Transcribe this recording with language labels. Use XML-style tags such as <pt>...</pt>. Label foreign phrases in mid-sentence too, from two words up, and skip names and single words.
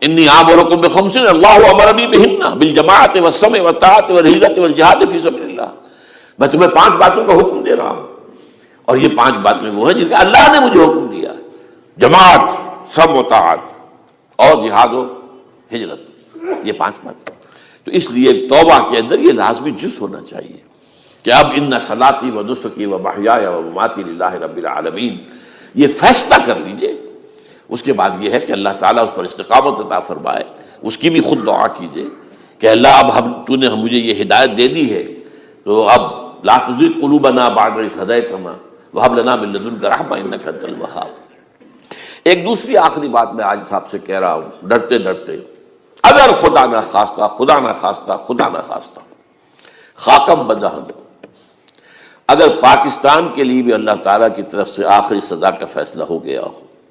<ar>انی آمرکم بخمس اللہ امرنی بہن بالجماعت والسمع والطاعۃ والہجرۃ والجہاد فی سبیل اللہ،</ar> <ur>میں تمہیں 5 باتوں کا حکم دے رہا ہوں، اور یہ 5 باتیں وہ ہیں جن کا اللہ نے مجھے حکم دیا ہے، جماعت، سمع و طاعت اور جہاد و ہجرت، یہ 5 باتیں۔ تو اس لیے توبہ کے اندر یہ لازمی جز ہونا چاہیے کہ اب</ur> <ar>ان صلاتی و نسکی و محیای و مماتی للہ رب العالمین،</ar> <ur>یہ فیصلہ کر لیجئے۔ اس کے بعد یہ ہے کہ اللہ تعالیٰ اس پر استقامت عطا فرمائے، اس کی بھی خود دعا کیجئے کہ اللہ اب تو نے مجھے یہ ہدایت دے دی ہے، تو اب</ur> <ar>لا تزغ قلوبنا بعد اذ ہدیتنا وہب لنا من لدنک رحمۃ انک انت الوہاب۔</ar> <ur>ایک دوسری آخری بات میں آج صاحب سے کہہ رہا ہوں ڈرتے ڈرتے اگر خدا نہ خواستہ خدا نہ خواستہ خدا نہ خواستہ خاکم بدہن، اگر پاکستان کے لیے بھی اللہ تعالیٰ کی طرف سے آخری سزا کا فیصلہ ہو گیا ہو،</ur>